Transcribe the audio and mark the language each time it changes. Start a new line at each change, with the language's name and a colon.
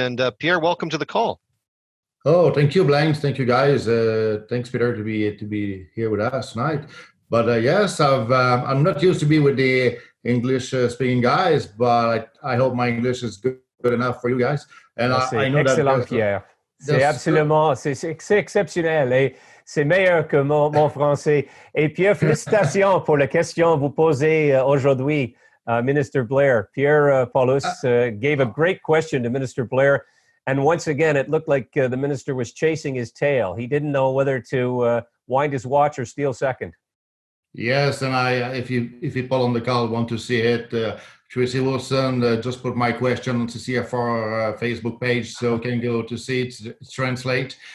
English: And Pierre, welcome to the call. Oh, thank you, Blaine. Thank you, guys. Thanks, Peter, to be here with us tonight. But yes, I'm not used to be with the English-speaking guys, but I hope my English is good enough for you guys. And I know excellent, that Pierre.
French: C'est absolument, c'est exceptionnel et c'est meilleur que mon français. Et Pierre, félicitations pour la question que vous posez aujourd'hui, Minister Blair.
English: Pierre Paul-Hus gave a great question to Minister Blair. And once again, it looked like the minister was chasing his tail. He didn't know whether to wind his watch or steal second. Yes, and if people on the call want to see it, Tracy Wilson just put my question on CCFR Facebook page, so can go to see it, translate.